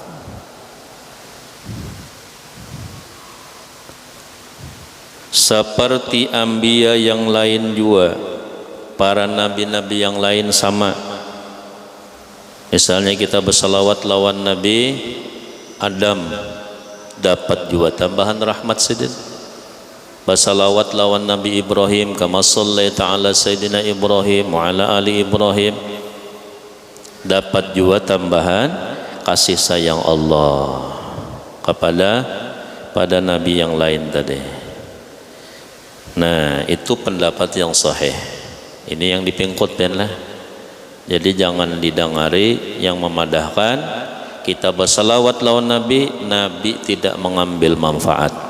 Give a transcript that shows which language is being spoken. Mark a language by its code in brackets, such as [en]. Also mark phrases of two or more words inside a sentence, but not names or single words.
[id] Seperti anbiya yang lain juga, para nabi-nabi yang lain sama. [bjn] Misalnya kita bersalawat lawan Nabi Adam, dapat juga tambahan rahmat sidin. Bersalawat lawan Nabi Ibrahim, [ar] كما صليت على سيدنا إبراهيم وعلى آل إبراهيم, [id] dapat juga tambahan kasih sayang Allah pada nabi yang lain tadi. Nah, itu pendapat yang sahih. [bjn] Ini yang dipingkut lah. [id] Jadi jangan didengari yang memadahkan kita bersalawat lawan Nabi, Nabi tidak mengambil manfaat.